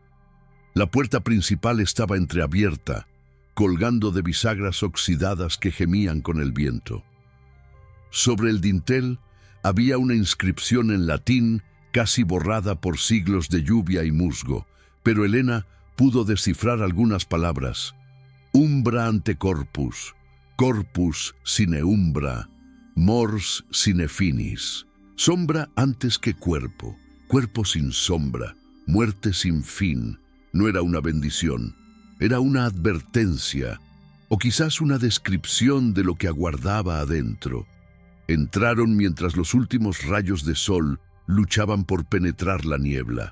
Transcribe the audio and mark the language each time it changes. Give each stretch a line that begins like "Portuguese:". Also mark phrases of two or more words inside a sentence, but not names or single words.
Spanish: La puerta principal estaba entreabierta, colgando de bisagras oxidadas que gemían con el viento. Sobre el dintel había una inscripción en latín casi borrada por siglos de lluvia y musgo, pero Elena pudo descifrar algunas palabras.
Latin: Umbra ante corpus, corpus sine umbra, mors sine finis.
Spanish: Sombra antes que cuerpo, cuerpo sin sombra, muerte sin fin. No era una bendición, era una advertencia, o quizás una descripción de lo que aguardaba adentro. Entraron mientras los últimos rayos de sol luchaban por penetrar la niebla.